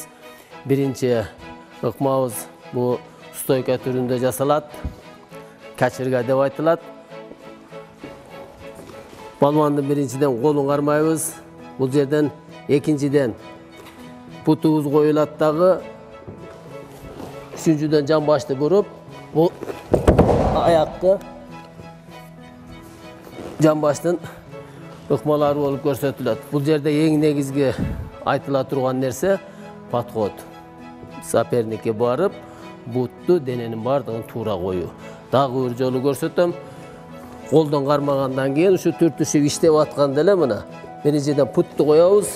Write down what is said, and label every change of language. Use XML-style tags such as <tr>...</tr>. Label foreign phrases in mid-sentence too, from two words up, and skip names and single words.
<ky>Биринчи ыкмабыз бул стойка түрүндө жасалат. Качырга деп айтылат. Балмандын биринчиден колун кармайбыз. Бул жерден экинчиден путубуз коюлат дагы. Үчүнчүдөн жан башты буруп, бул аякта жан баштын ыкмалары olup көрсөтүлөт. Бул жерде эң негизги айтыла турган нерсе подход. Соперникке барып, бутту дененин бардыгын туура коюу. Дагы бир жолу көрсөтөм. Колдон кармагандан кийин ушу түртүшүк иштеп атканда эле мына биринчиден путту коебуз.</ky>